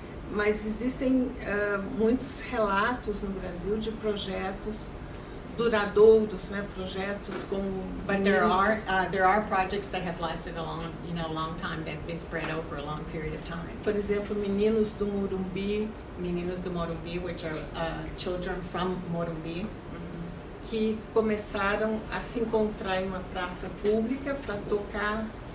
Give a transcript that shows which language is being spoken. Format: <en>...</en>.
<pt>Mas existem muitos relatos no Brasil de projetos duradouros, né? Projetos como</pt> <en>But there are projects that have lasted a long time, that have been spread over a long period of time.</en> <pt>por exemplo, Meninos do Morumbi,</pt> <en>Meninos do Morumbi, which are children from Morumbi,</en> <pt>que começaram a se encontrar em uma praça pública para tocar</pt>